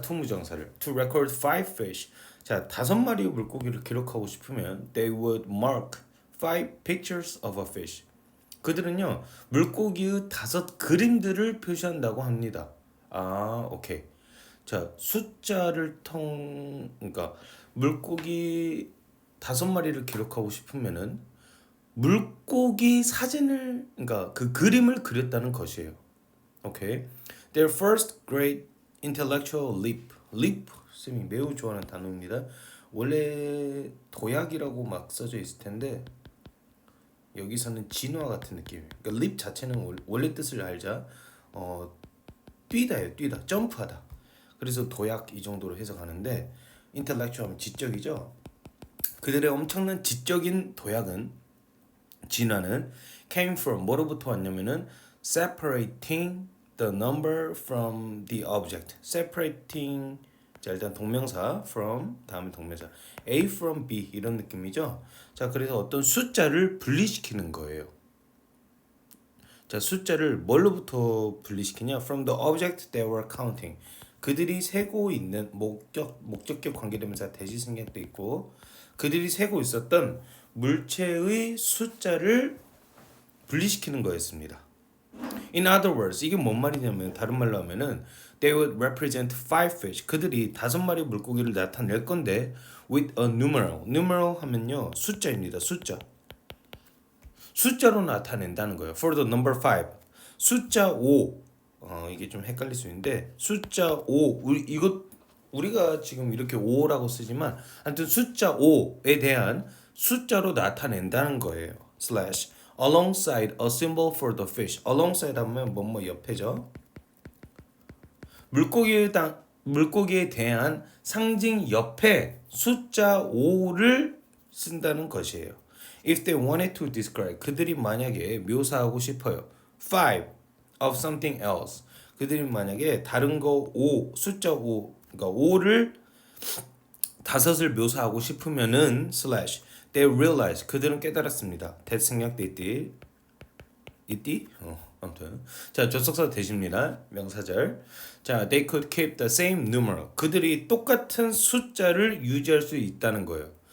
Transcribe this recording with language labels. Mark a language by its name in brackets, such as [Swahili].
[Korean] 투무정사를 [English] to record 5 fish [Korean] 자 5마리의 물고기를 기록하고 싶으면 [English] they would mark 5 pictures of a fish [Korean] 그들은요 물고기의 5 그림들을 표시한다고 합니다. 아 오케이. 자 숫자를 그러니까 물고기 5마리를 기록하고 싶으면은 물고기 사진을 그러니까 그 그림을 그렸다는 것이에요. 오케이. [English] Their first great intellectual leap [Korean] 쌤이 매우 좋아하는 단어입니다. 원래 도약이라고 막 써져 있을 텐데 여기서는 진화 같은 느낌이에요. 그러니까 leap 자체는 원래 뜻을 알자. 뛰다예요. 뛰다. 점프하다. 그래서 도약 이 정도로 해석하는데 intellectual 하면 지적이죠. 그들의 엄청난 지적인 도약은 진화는 [English] came from [Korean] 뭐로부터 왔냐면은 [English] separating the number from the object. [Korean] separating 자 일단 동명사 from 다음에 동명사 A from B 이런 느낌이죠. 자 그래서 어떤 숫자를 분리시키는 거예요. 자 숫자를 뭘로부터 분리시키냐? [English] From the object they were counting. [Korean] 그들이 세고 있는 목적격 관계대명사 대시 생략도 있고 그들이 세고 있었던 물체의 숫자를 분리시키는 거였습니다. [English] In other words, [Korean] 이게 뭔 말이냐면 다른 말로 하면은 [English] they would represent five fish. [Korean] 그들이 5마리 물고기를 나타낼 건데 [English] with a numeral. [Korean] numeral 하면요 숫자입니다. 숫자로 나타낸다는 거예요. [English] For the number 5. [Korean] 숫자 5. 이게 좀 헷갈릴 수 있는데 숫자 5. 우리가 지금 이렇게 5라고 쓰지만 하여튼 숫자 5에 대한 숫자로 나타낸다는 거예요. [English] slash alongside a symbol for the fish. [Korean] alongside 하면 뭐뭐 옆에죠. 물고기에 대한 상징 옆에 숫자 5를 쓴다는 것이에요. [English] If they wanted to describe [Korean] 그들이 만약에 묘사하고 싶어요. [English] 5 of something else. [Korean] 그들이 만약에 다른 거 5, 숫자 5, 그러니까 5를 5을 묘사하고 싶으면은 [English] slash they realize [Korean] 그들은 깨달았습니다. that 생략돼 있디? 아무튼 자 접속사 대십니다. 명사절. [English] 자 they could keep the same numeral. [Korean] 그들이 똑같은 숫자를 유지할 수 있다는 거예요.